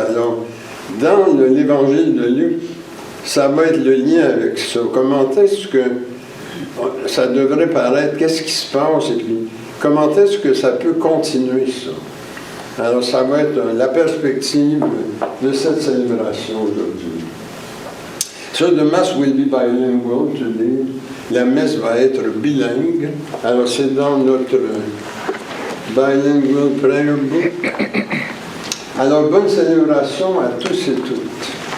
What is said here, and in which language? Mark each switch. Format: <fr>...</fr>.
<fr>Alors, dans l'Évangile de Luc, ça va être le lien avec ça. Comment est-ce que ça devrait paraître? Qu'est-ce qui se passe? Et puis, comment est-ce que ça peut continuer, ça? Alors, ça va être la perspective de cette célébration aujourd'hui.</fr> <en>So, the Mass will be bilingual today.</en> <fr>La messe va être bilingue. Alors, c'est dans notre Bilingual Prayer Book. Alors, bonne célébration à tous et toutes.</fr>